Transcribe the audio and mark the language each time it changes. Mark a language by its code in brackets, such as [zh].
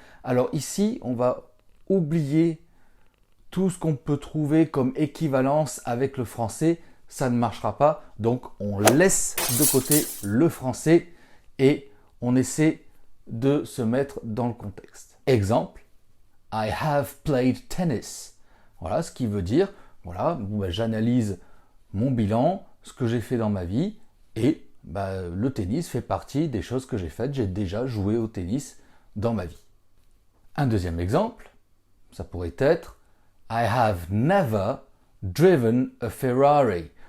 [fr] Alors ici, on va oublier tout ce qu'on peut trouver comme équivalence avec le français. Ça ne marchera pas, donc on laisse de côté le français et on essaie de se mettre dans le contexte. [en] Exemple, I have played tennis. [fr] Voilà ce qui veut dire, voilà, j'analyse mon bilan, ce que j'ai fait dans ma vie et le tennis fait partie des choses que j'ai faites. J'ai déjà joué au tennis dans ma vie. Un deuxième exemple, ça pourrait être [en] I have never driven a Ferrari.